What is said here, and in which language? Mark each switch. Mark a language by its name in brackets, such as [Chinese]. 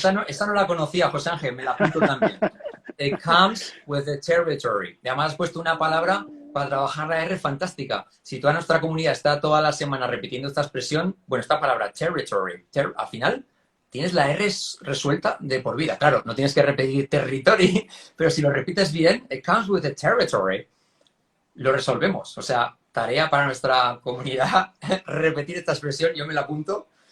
[Spanish] esa no la conocía, José Ángel, me la apunto también. [English] It comes with the territory. [Spanish] Y además has puesto una palabra para trabajar la R fantástica. Si toda nuestra comunidad está toda la semana repitiendo esta expresión, bueno, esta palabra territory, al final tienes la R resuelta de por vida. Claro, no tienes que repetir territory, pero si lo repites bien, [English] it comes with the territory, [Spanish] lo resolvemos. O sea, tarea para nuestra comunidad, repetir esta expresión, yo me la apunto.